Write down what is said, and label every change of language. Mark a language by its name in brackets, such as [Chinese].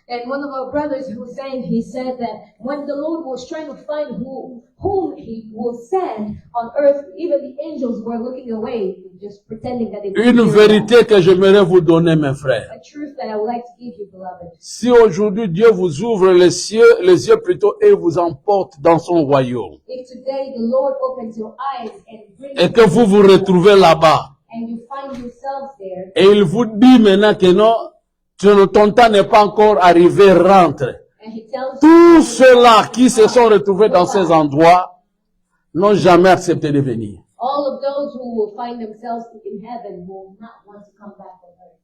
[English] And one of our brothers who was saying, he said that when the Lord was trying to find whom he will send on earth, even the angels were looking away, just pretending that they were [French] Une vérité que j'aimerais vous donner, mes frères. [English] a truth that I would like to give you, beloved. [French] Si aujourd'hui Dieu vous ouvre les yeux plutôt et vous emporte dans son royaume, [English] If today the Lord opens your eyes and brings [French] et que vous vous retrouvez là-bas, [English] and you find yourselves there, [French] et il vous dit maintenant que non, ton temps n'est pas encore arrivé, rentre. [English] and he tells [French] Tous ceux-là qui se sont retrouvés dans ces endroits n'ont jamais accepté de venir. [English] all of those who will find themselves in heaven will not want to come back on earth.